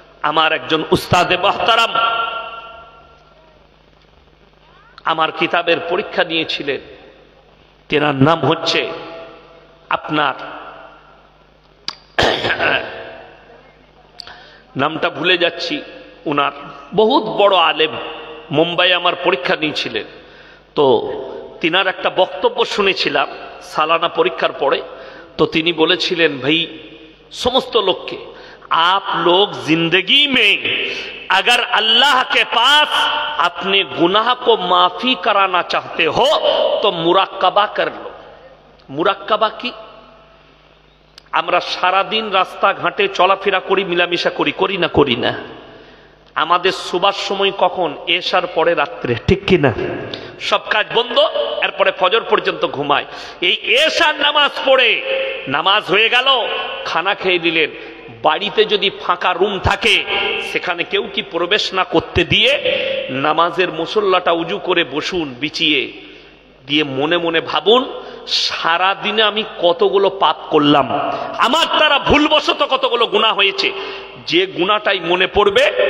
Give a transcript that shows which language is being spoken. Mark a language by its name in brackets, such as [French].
[Bangla] আমার একজন উস্তাদে মুহতারাম আমার কিতাবের পরীক্ষা নিয়েছিলেন, তেনার নাম হচ্ছে আপনার নামটা ভুলে যাচ্ছি, উনার বহুত বড় আলেম, মুম্বাই আমার পরীক্ষা নিয়েছিলেন। তো তিনার একটা বক্তব্য শুনেছিলাম সালানা পরীক্ষার পরে। তো তিনি বলেছিলেন, ভাই [Hindi] समस्त लोग के, आप लोग जिंदगी में अगर अल्लाह के पास अपने गुनाह को माफी कराना चाहते हो तो मुराक्काबा कर लो। मुराक्काबा की [Bangla] আমরা সারা দিন রাস্তা ঘাটে চলাফেরা করি, মিলামিশা করি, করি না? করি না? আমাদের শোবার সময় কখন? এশার পরে রাত্রে, ঠিক কি না? সব কাজ বন্ধ, এরপরে ফজর পর্যন্ত ঘুমায়। এই এশার নামাজ পড়ে, নামাজ হয়ে গেল, খানা খেয়ে দিলেন, বাড়িতে যদি ফাঁকা রুম থাকে সেখানে কেউ কি প্রবেশ না করতে দিয়ে নামাজের মুসল্লাটা উজু করে বসুন বিছিয়ে দিয়ে, মনে মনে ভাবুন সারা দিনে আমি কতগুলো পাপ করলাম, আমার দ্বারা ভুলবশত কতগুলো গুনাহ হয়েছে। যে গুনাহটাই মনে পড়বে